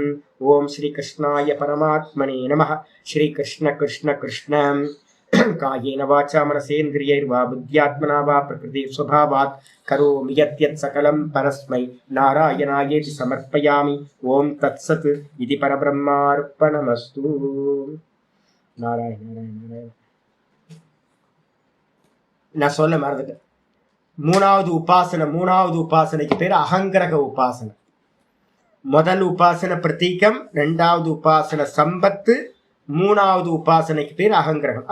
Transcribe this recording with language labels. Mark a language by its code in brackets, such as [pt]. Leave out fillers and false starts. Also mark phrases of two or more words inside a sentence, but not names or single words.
[sa] ओम श्री कृष्णाय परमात्मने नमः. श्री कृष्ण कृष्ण कृष्ण कायेन वाचा मनसेन्द्रियैर्वा बुद्ध्यात्मना वा प्रकृति स्वभावात् करोमि यत् सकलं परस्मै नारायणायेति समर्पयामि. ओम तत्सत् इति परब्रह्मार्पणमस्तु. [ta] நாராயண நாராயண நாராயண. நான் சொல்ல மறந்துட்டேன். மூணாவது உபாசனைக்கு பேர் அகங்கிரக உபாசனை. முதல் உபாசனை பிரதீகம், ரெண்டாவது உபாசனை சம்பத்து, மூணாவது உபாசனைக்கு பேர் அகங்கிரகம்.